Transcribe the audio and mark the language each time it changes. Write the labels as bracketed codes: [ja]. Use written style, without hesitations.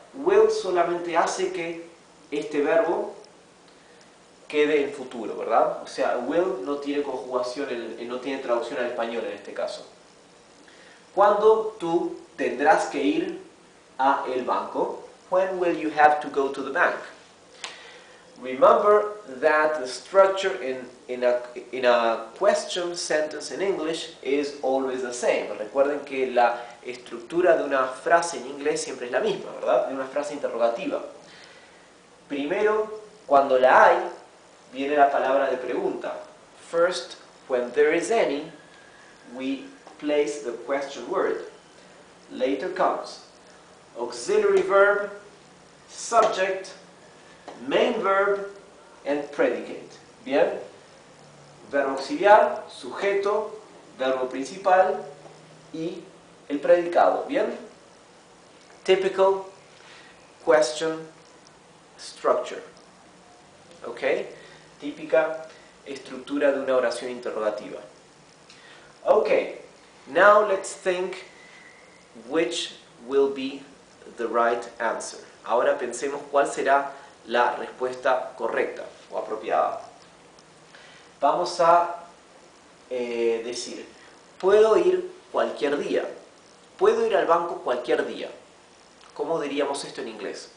[es] Will solamente hace que este verbo quede en futuro, ¿verdad? O sea, will no tiene conjugación, no tiene traducción al español en este caso. ¿Cuándo tú tendrás que ir a el banco? [en] When will you have to go to the bank? Remember that the structure in a question sentence in English is always the same. [es] Recuerden que la estructura de una frase en inglés siempre es la misma, ¿verdad? De una frase interrogativa. Primero, cuando la hay, viene la palabra de pregunta. [en] First, when there is any, we place the question word. Later comes auxiliary verb, subject, main verb, and predicate. [es] Bien, verbo auxiliar, sujeto, verbo principal y el predicado. [en] Bien, typical question structure. ¿Ok? [es] Típica estructura de una oración interrogativa. [en] Okay, now let's think which will be the right answer. [es] Ahora pensemos cuál será la respuesta correcta o apropiada. Vamos a decir, puedo ir cualquier día. Puedo ir al banco cualquier día. ¿Cómo diríamos esto en inglés?